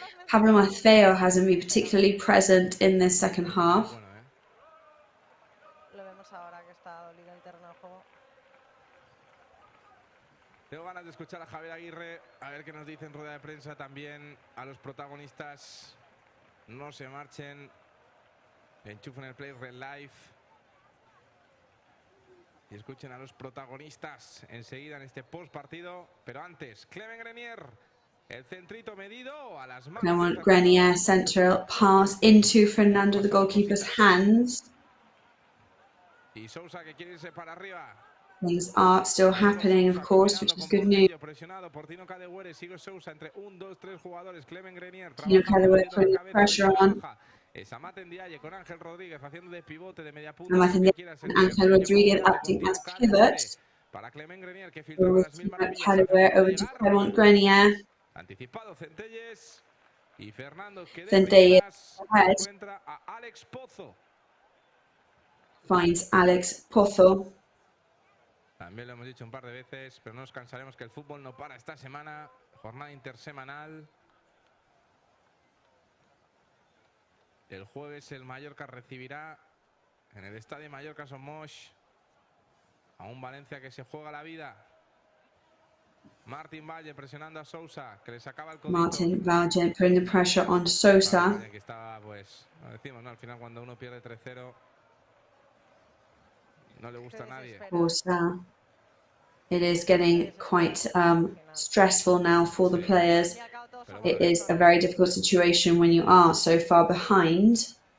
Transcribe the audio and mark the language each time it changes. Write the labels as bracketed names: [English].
[English] Pablo Mafeo hasn't been particularly present in this second half. [Spanish] Lo vemos ahora que está dolido en el terreno de juego. Tengo ganas de escuchar a Javier Aguirre, a ver qué nos dice en rueda de prensa también a los protagonistas. No se marchen, enchufen el Play Red Live y escuchen a los protagonistas enseguida en este post partido. Pero antes, Clement Grenier, el centrito medido a las manos. [English] Clement Grenier, central pass into Fernando, the goalkeeper's hands. [Spanish] Y Sousa que quiere irse para arriba. [English] Things are still happening, of course, which is good news. [Spanish] Presionado por Tino Kadewere, sigue Sousa entre 1, 2, 3 jugadores. [English] Clement Grenier, Tino Kadewere putting the pressure on. [Spanish] Es Amate Diaye con Ángel Rodríguez haciendo de pivote de media punta. [English] Ángel Rodríguez acting as pivot. [Spanish] Para Clement Grenier que filtró las mil maravillas. [English] Kadewere over to Clement Grenier. [Spanish] Anticipado Centelles y Fernando que encuentra a Alex Pozo. [English] Finds Alex Pozo. [Spanish] También lo hemos dicho un par de veces, pero no nos cansaremos que el fútbol no para esta semana. Jornada intersemanal. El jueves el Mallorca recibirá en el estadio Mallorca Somos a un Valencia que se juega la vida. Martin Valle presionando a Sousa, que le sacaba el codito. [English] Martin Valle putting the pressure on Sousa. [Spanish] Que estaba, pues, lo decimos, ¿no? Al final cuando uno pierde 3-0 no le gusta a nadie. [English] It is getting quite stressful now for the players. It is a very difficult situation when you are so far behind.